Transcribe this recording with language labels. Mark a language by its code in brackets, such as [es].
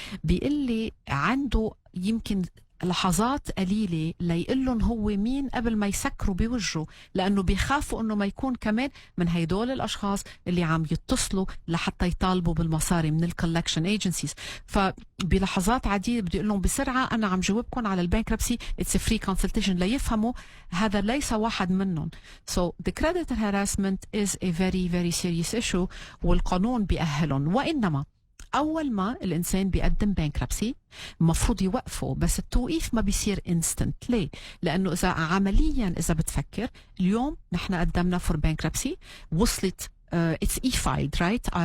[ar] بيقول لي عنده يمكن لحظات قليلة ليقول لهم هو مين قبل ما يسكروا بوجهه، لأنه بيخافوا أنه ما يكون كمان من هيدول الأشخاص اللي عم يتصلوا لحتى يطالبوا بالمصاري من الكولكشن ايجنسيز. فبلحظات عديدة بدي أقول لهم بسرعة أنا عم جاوبكم على البانكربسي، [en] it's a free consultation، [ar] ليفهموا هذا ليس واحد منهم. [en] so the creditor harassment is a very serious issue، [ar] والقانون بيأهلهم. وإنما أول ما الإنسان بيقدم بانكربسي مفروض يوقفه، بس التوقيف ما بيصير instant. ليه؟ لأنه إذا عمليا إذا بتفكر اليوم نحن قدمنا [en] for bankruptcy، [ar] وصلت [en] it's e-filed right?